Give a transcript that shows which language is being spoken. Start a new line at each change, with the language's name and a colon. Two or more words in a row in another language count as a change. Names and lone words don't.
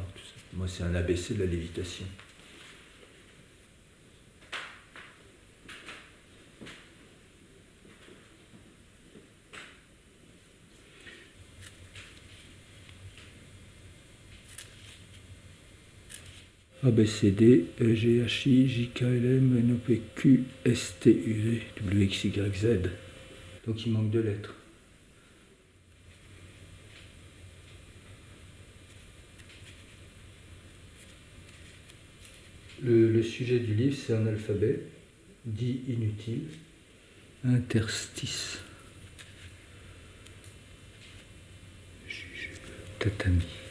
French: Moi, c'est un ABC de la lévitation. A, B, C, D, E, G, H, I, J, K, L, M, N, O, P, Q, S, T, U, V, W, X, Y, Z. Donc il manque 2 lettres. Le sujet du livre, c'est un alphabet, dit inutile, interstice, juge, tatami.